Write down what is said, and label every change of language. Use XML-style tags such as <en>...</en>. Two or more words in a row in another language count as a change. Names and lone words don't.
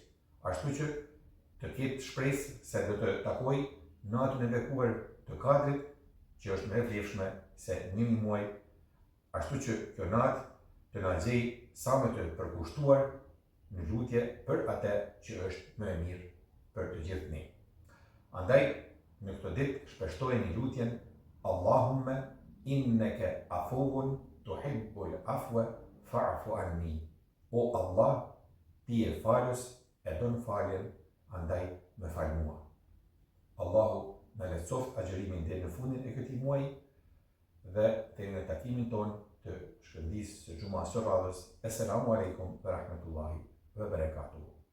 <sq>Ashtu që të ketë shpresë se do të takoj natën e bekuar të Kadrit, që është më e vlefshme se 1 muaj ashtu që kjo natë të na nxjej sa më të përkushtuar në lutje për atë që është më e mirë për të gjithë ne. Andaj, në këtë ditë shpeshtojeni lutjen</sq> <ar>اللهم إنك عفو تحب العفو فاعف عني.</ar> <sq>O Allah, ti je falës, e don faljen, andaj më fal mua. Allahu na lehtësoft agjërimin deri në fundin e këtij muaji dhe deri në takimin ton të shkëndijës së xumas së radhës.</sq> <ar>السلام عليكم ورحمة الله وبركاته.</ar>